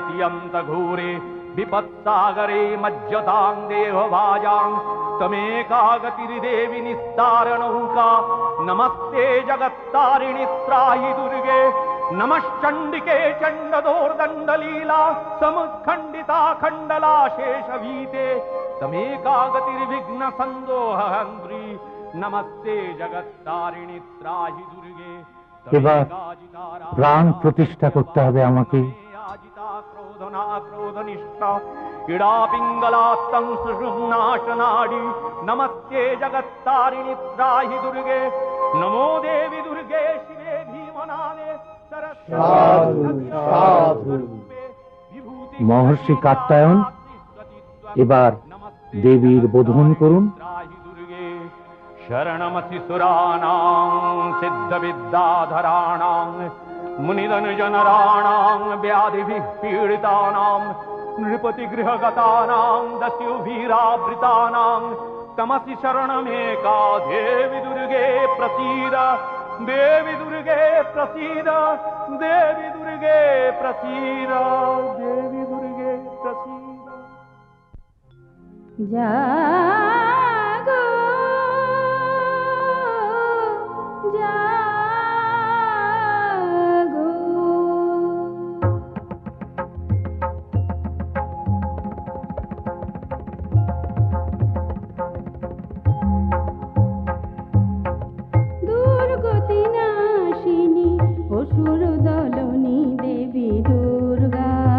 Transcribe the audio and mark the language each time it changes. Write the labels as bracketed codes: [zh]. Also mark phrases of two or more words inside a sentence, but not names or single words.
[sa] तियन्त घोरे विपत्सागरे मज्जतां देहभाजां तमेकागतिर्देवि निस्तारणौका नमस्ते जगत्तारिणि त्राहि दुर्गे नमश्चंडिके चंडदोर्दंडलीला समुत्खंडिता खंडला शेषवीते तमेकागतिर्विघ्न संदोहंत्री नमस्ते जगत्तारिणि त्राहि दुर्गे। [bn] এবার প্রাণ প্রতিষ্ঠা করতে হবে আমাকে। [sa] आजिता क्रोधना क्रोधनिष्ठा क्रीडा पिंगलात्तं सुषुम्नाशनाडी नमस्ते जगत्तारिणी त्राहि दुर्गे नमो देवी दुर्गे शिवे भीमनादे [bn] মহর্ষি কাত্যায়ন এবার দেবীর বোধন করুন। [sa] शरणमसि सुराणां सिद्धविद्याधराणां मुनिधनजनराणां व्याधिभिः पीडितानां नृपतिगृहगतानां दस्युभिरावृतानां तमसि शरणमेका देवी दुर्गे प्रसीद देवी दुर्गे प्रसीद देवी दुर्गे प्रसीद देवी दुर्गे प्रसीद। [hi] जागो जागो दुर्गति नाशिनी असुर दलनी देवी दुर्गा